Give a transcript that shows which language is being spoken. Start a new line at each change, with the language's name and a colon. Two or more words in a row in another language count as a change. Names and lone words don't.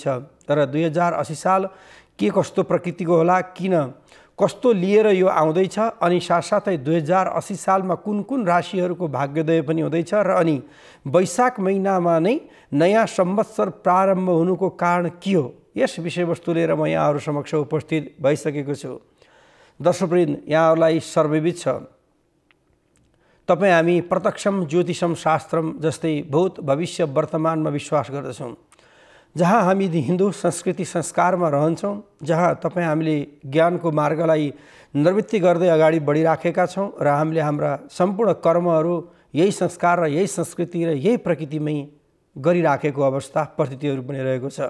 Nepali: तर 2080 साल के कस्तो प्रकृतिको होला, किन कस्तो लिएर यो आउँदैछ, अनि साथसाथै 2080 सालमा कुन कुन राशिहरूको भाग्योदय पनि हुँदैछ र अनि वैशाख महिनामा नै नयाँ संवत्सर प्रारम्भ हुनुको कारण के हो, यस विषयवस्तु लिएर म यहाँहरू समक्ष उपस्थित भइसकेको छु। दर्शकवृन्द, यहाँहरूलाई सर्वविदित छ, तपाईँ हामी
Sanskrit: प्रत्यक्षम ज्योतिषम शास्त्रम
Nepali: जस्तै भूत भविष्य वर्तमानमा विश्वास गर्दछौँ। जहाँ हामी हिन्दू संस्कृति संस्कारमा रहन्छौँ, जहाँ तपाईँ हामीले ज्ञानको मार्गलाई निर्वृत्ति गर्दै अगाडि बढिराखेका छौँ र हामीले हाम्रा सम्पूर्ण कर्महरू यही संस्कार र यही संस्कृति र यही प्रकृतिमै गरिराखेको अवस्था परिस्थितिहरू पनि रहेको छ।